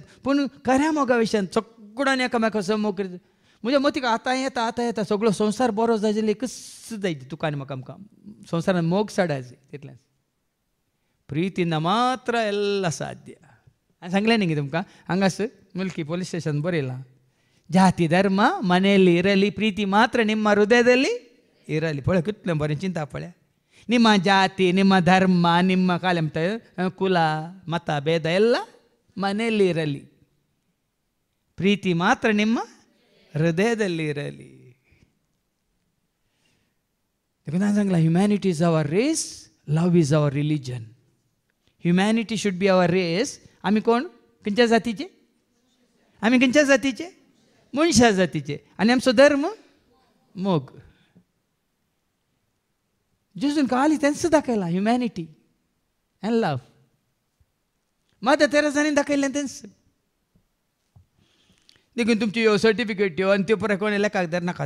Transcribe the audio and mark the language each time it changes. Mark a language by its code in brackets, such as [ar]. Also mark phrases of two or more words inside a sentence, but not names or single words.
[kok] पूण खऱ्या मोगा विशयान सगळ्यांनी एकामेकाचो मोग करीत. म्हज्या मतीक आतां येता सगळो संवसार बरो जाय जाल्यार एकच जायची तुका आनी म्हाका आमकां संवसारान मोग सडायचे तितलेंच. प्रितीन मात्र एल्ला साध्य. हांवें सांगलें न्ही तुमकां हांगास मुल्की पोलीस स्टेशन बरयलां [kn] ಜಾತಿ ಧರ್ಮ ಮನೆಯಲ್ಲಿ ಇರಲಿ ಪ್ರೀತಿ ಮಾತ್ರ ನಿಮ್ಮ ಹೃದಯದಲ್ಲಿ ಇರಲಿ. ಪೊಳೆ ಕಿತ್ಲೆ ಬರೀ ಚಿಂತಾ ಪೊಳೆ ನಿಮ್ಮ ಜಾತಿ ನಿಮ್ಮ ಧರ್ಮ ನಿಮ್ಮ ಕಾಲಂತ ಕುಲ ಮತ ಭೇದ ಎಲ್ಲ ಮನೆಯಲ್ಲಿ ಇರಲಿ ಪ್ರೀತಿ ಮಾತ್ರ ನಿಮ್ಮ ಹೃದಯದಲ್ಲಿ ಇರಲಿ. [en] ನಾನು सांगला humanity is our race, love is our religion. Humanity should be our race. [kok] आम्ही कोण खंयच्या जातीचे. आम्ही खंयच्या जातीचे मनशा जातीचे आनी आमचो धर्म मोग. जेजून काली तेंच दाखयला [en] humanity and love. [kok] मदर तेरेसांनी दाखयलें तेंच. देखून तुमची ह्यो सर्टिफिकेट ह्यो आनी त्यो पुराय कोण लेखाक धरनाकात.